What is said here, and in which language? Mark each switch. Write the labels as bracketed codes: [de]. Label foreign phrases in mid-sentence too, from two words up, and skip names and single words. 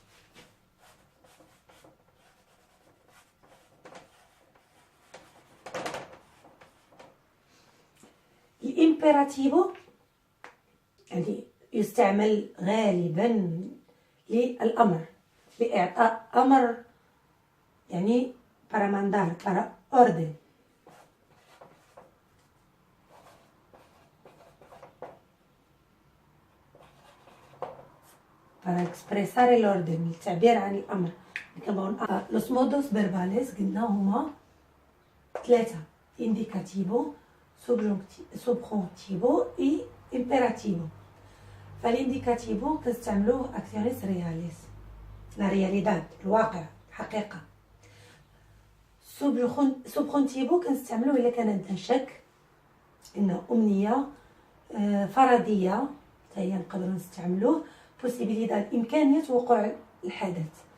[ar] الإمبيراتيفو يعني يستعمل غالبا للأمر، لإعطاء أمر، يعني [es] para mandar, para orden. para expresar el orden، [ar] التعبير عن الأمر. [es] los modos verbales [ar] قلنا هما ثلاثة: [es] indicativo، subjuntivo e imperativo. [ar] فالانديكاتيفو كنستعملوه [es] acciones reales، la realidad, [ar] الواقع، الحقيقة. subjuntivo كنستعملوه إلا كان عندنا شك، إنه أمنية، فرضية، هي نقدروا نستعملوه. possibilidad إمكانية وقوع الحدث.